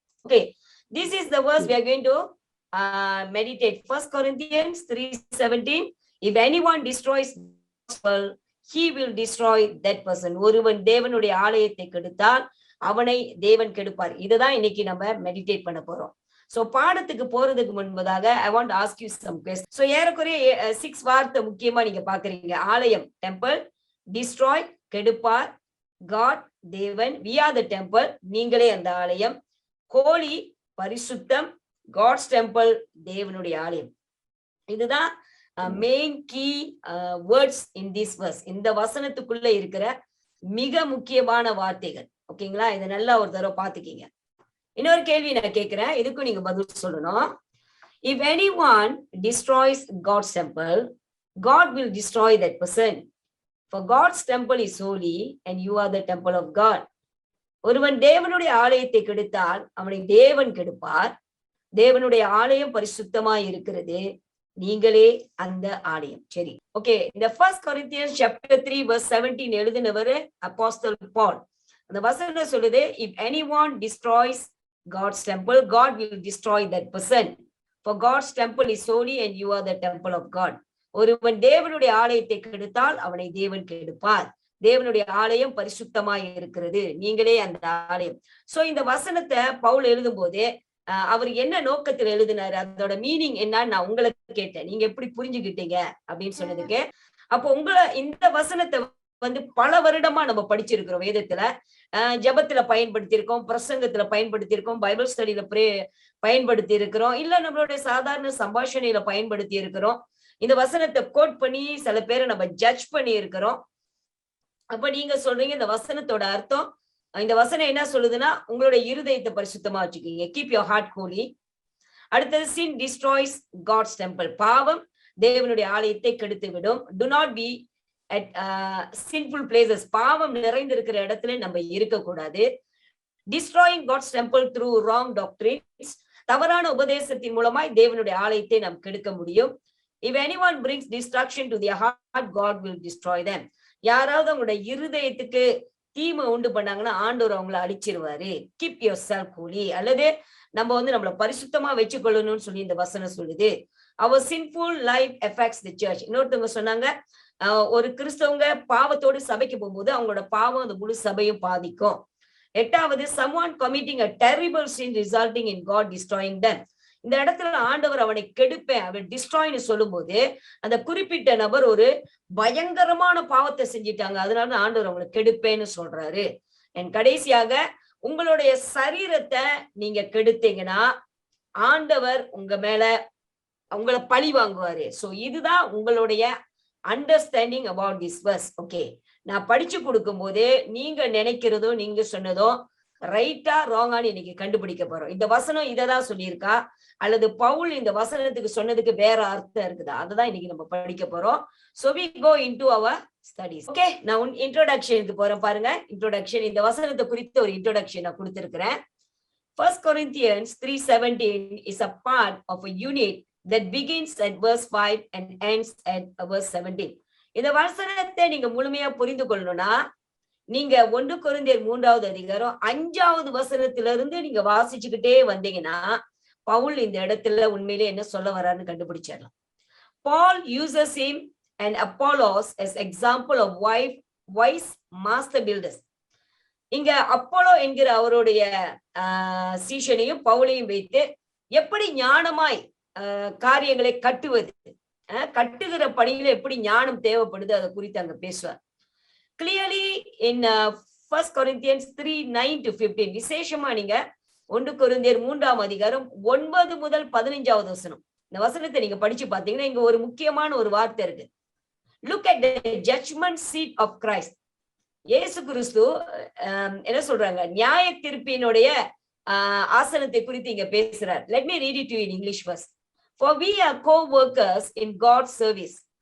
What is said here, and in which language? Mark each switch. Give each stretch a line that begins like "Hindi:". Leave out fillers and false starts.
English: Okay, this is the verse we are going to meditate. 1 Corinthians 3:17. If anyone destroys gospel, he will destroy that person.
Tamil: ஒருவன் தேவனுடைய ஆலயத்தை கெடுத்தால் அவனை தேவன் கெடுப்பார். இதுதான் இன்னைக்கு நம்ம மெடிடேட் பண்ண போறோம். சோ பாடத்துக்கு போறதுக்கு முன்பதாக
English: I want to ask you some questions.
Tamil: So ஏறக்குறைய 6 வார்த்தை முக்கியமா நீங்க பாக்குறீங்க. ஆலயம், டெம்பிள், டிஸ்ட்ராய், கெடுப்பார், காட், தேவன்,
English: we are the temple,
Tamil: நீங்களே அந்த ஆலயம், ஹோலி, பரிசுத்தம், காட்ஸ் டெம்பிள், தேவனுடைய ஆலயம்.
English: இதுதான் main key words in this verse.
Tamil: இந்த வசனத்துக்குள்ள இருக்கிற மிக முக்கியமான வார்த்தைகள். ஓகேங்களா? இதை நல்லா ஒரு தடவை பாத்துக்கீங்க. இன்னொரு கேள்வி நான் கேட்கிறேன், இதுக்கும் நீங்க பதில் சொல்லணும்.
English: If anyone destroys God's temple, God will destroy that person. For God's temple is holy and you are the temple of God.
Tamil: ஒருவன் தேவனுடைய ஆலயத்தை கெடுத்தால் அவனை தேவன் கெடுப்பார். தேவனுடைய ஆலயம் பரிசுத்தமாய் இருக்கிறது, நீங்களே அந்த ஆலயம். சரி, ஓகே. இந்த 1 Corinthians chapter 3 verse 17 எழுதினவர் அப்போஸ்தல் பால். அந்த வசனம் சொல்லுது,
English: if anyone destroys God's temple, God will destroy that person. For God's temple is holy and you are the temple of God.
Tamil: ஒருவன் தேவனுடைய ஆலயத்தை கெடுத்தால் அவனை தேவன் கெடுப்பார். தேவனுடைய ஆலயம் பரிசுத்தமாய் இருக்கிறது, நீங்களே அந்த ஆலயம். சோ இந்த வசனத்தை பவுல் எழுதும் போதே அவர் என்ன நோக்கத்தில் எழுதினாரு, அதோட மீனிங் என்னன்னு நான் உங்களுக்கு கேட்டேன். நீங்க எப்படி புரிஞ்சுக்கிட்டீங்க அப்படின்னு சொன்னதுக்கு, அப்போ இந்த வசனத்தை பல வருடமா நம்ம படிச்சிருக்கிறோம். வேதத்துல ஜபத்துல பயன்படுத்தி இருக்கோம், பிரசங்கத்துல பயன்படுத்தி இருக்கோம், பைபிள் ஸ்டடியில பயன்படுத்தி இருக்கிறோம், இல்ல நம்மளுடைய சாதாரண சம்பாஷணையில பயன்படுத்தி இருக்கிறோம். இந்த வசனத்தை கோட் பண்ணி சில பேரை நம்ம ஜட்ஜ் பண்ணி இருக்கிறோம். அப்ப நீங்க சொல்றீங்க இந்த வசனத்தோட அர்த்தம், இந்த வசனம் என்ன சொல்லுதுன்னா, உங்களுடைய இருதயத்தை பரிசுத்தமா வச்சுக்கீங்க,
English: Keep your heart holy.
Tamil: அடுத்தது,
English: sin destroys God's temple,
Tamil: பாவம் தேவனுடைய ஆலயத்தை கெடுத்து விடும்.
English: do not be at sinful places,
Tamil: பாவம் நிறைந்திருக்கிற இடத்துல நம்ம இருக்கக்கூடாது.
English: destroying God's temple through wrong doctrines,
Tamil: தவறான உபதேசத்தின் மூலமாய் தேவனுடைய ஆலயத்தை நாம் கெடுக்க முடியும்.
English: if anyone brings destruction to their heart, God will destroy them.
Tamil: யாராவது அவங்களுடைய இருதயத்துக்கு தீமை உண்டு பண்ணாங்கன்னா ஆண்டவர் அவங்களை அழிச்சிருவாரு.
English: keep yourself holy,
Tamil: அல்லது நம்ம நம்மள பரிசுத்தமா வச்சுக்கொள்ளணும்னு சொல்லி இந்த வசனம் சொல்லுது.
English: our sinful life affects the church.
Tamil: இன்னொருத்தவங்க சொன்னாங்க, ஒரு கிறிஸ்தவங்க பாவத்தோடு சபைக்கு போகும்போது அவங்களோட பாவம் அந்த முழு சபையும் பாதிக்கும்.
English: 8வது, someone committing a terrible sin resulting in God destroying them.
Tamil: இந்த இடத்துல ஆண்டவர் அவனை கெடுப்பேன், அவன் டிஸ்ட்ராய்னு சொல்லும் போது அந்த குறிப்பிட்ட நபர் ஒரு பயங்கரமான பாவத்தை செஞ்சிட்டாங்க, அதனால ஆண்டவர் அவங்களை கெடுப்பேன்னு சொல்றாரு. கடைசியாக, உங்களுடைய சரீரத்தை நீங்க கெடுத்தீங்கன்னா ஆண்டவர் உங்க மேல உங்களை பழி வாங்குவாரு.
English: so
Tamil: இதுதான் உங்களுடைய
English: Understanding about this verse.
Tamil: Okay, நான் படிச்சு கொடுக்கும் போது நீங்க நினைக்கிறதும் நீங்க சொன்னதும் ரைட்டா ராங்கான்னு இன்னைக்கு கண்டுபிடிக்க போறோம். இந்த வசனம் இததான் சொல்லியிருக்கா, அல்லது பவுல் இந்த வசனத்துக்கு சொன்னதுக்கு வேற அர்த்தம் இருக்குதா, அதுதான் இன்னைக்கு நம்ம படிக்க போறோம்.
English: So we go into our studies.
Tamil: Okay, நான் இன்ட்ரோடக்ஷனுக்கு போறேன். பாருங்க, இன்ட்ரோடக்ஷன், இந்த வசனத்தை குறித்த ஒரு இன்ட்ரோடக்ஷன் நான் கொடுத்திருக்கிறேன்.
English: 1 Corinthians 3:17 is a part of a unit that begins at verse 5 and ends at verse 17.
Tamil: இந்த வசனத்தை நீங்க முழுமையா புரிந்து கொள்ளணும்னா நீங்க 1 கொரிந்தியர் 3வது அதிகாரம் 5வது வசனத்திலிருந்து நீங்க வாசிச்சுக்கிட்டே வந்தீங்கன்னா பவுல் இந்த இடத்துல உண்மையிலே என்ன சொல்ல வர்றாருன்னு கண்டுபிடிச்சிடலாம்.
English: Paul uses him and Apollos as example of wise master builders.
Tamil: இங்க அப்போலோ என்கிற அவருடைய சீஷனையும் பவுலையும் வைத்து எப்படி ஞானமாய் காரியங்களை கட்டுவது, கட்டுகிற பணியில எப்படி ஞானம் தேவைப்படுது அதை குறித்து அங்க பேசுவார். Clearly in 1 Corinthians 3:9-15, விசேஷமா நீங்க 1 கொரிந்தியர் 3ஆம் அதிகாரம் 9 முதல் 15வது வசனம், இந்த வசனத்தை நீங்க படிச்சு பாத்தீங்கன்னா இங்க ஒரு முக்கியமான ஒரு வார்த்தை இருக்கு.
English: Look at the judgment seat of Christ.
Tamil: இயேசு கிறிஸ்து என்ன சொல்றாங்க, நியாய தீர்ப்பினுடைய ஆசனத்தை குறித்து இங்க பேசுறார்.
English: Let me read it to you in English first. For we are co-workers in God's service.